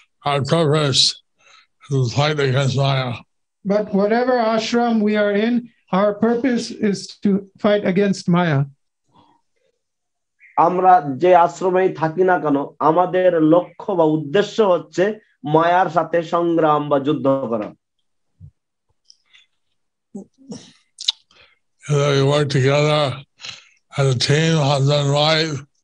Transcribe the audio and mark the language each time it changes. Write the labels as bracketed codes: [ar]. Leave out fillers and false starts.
[en] Our purpose is to fight against Maya. But whatever ashram we are in, our purpose is to fight against Maya. [bn] আমরা যে আশ্রমেই থাকি না কেন আমাদের লক্ষ্য বা উদ্দেশ্য হচ্ছে মায়ার সাথে সংগ্রাম বা যুদ্ধ করা। [en] We work together as a team, husband and wife.